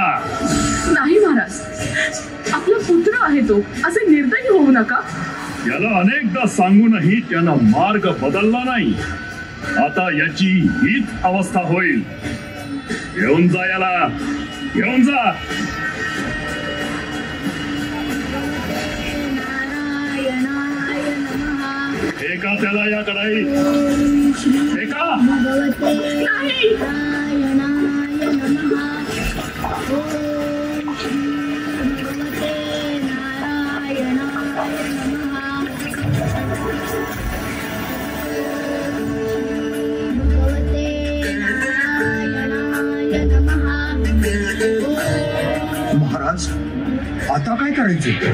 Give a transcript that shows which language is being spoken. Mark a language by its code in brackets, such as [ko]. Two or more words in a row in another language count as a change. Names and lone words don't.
[mr] नाही महाराज, आपला पुत्र आहे तो, असे निर्दयी होऊ नका. याला अनेकदा सांगूनही त्यानं मार्ग बदलला नाही. आता याची हीच अवस्था होईल. घेऊन जा याला, घेऊन जा. [sa] नारायणाय नमः. [mr] एका त्याला या कढाई, [sa] ओम श्री [mr] एका. [sa] भगवते [mr] नाही. [sa] नारायणाय नमः. ओम श्री भगवते नारायणाय नमः. भगवते नारायणाय नमः. [mr] महाराज, आता काय करायचं?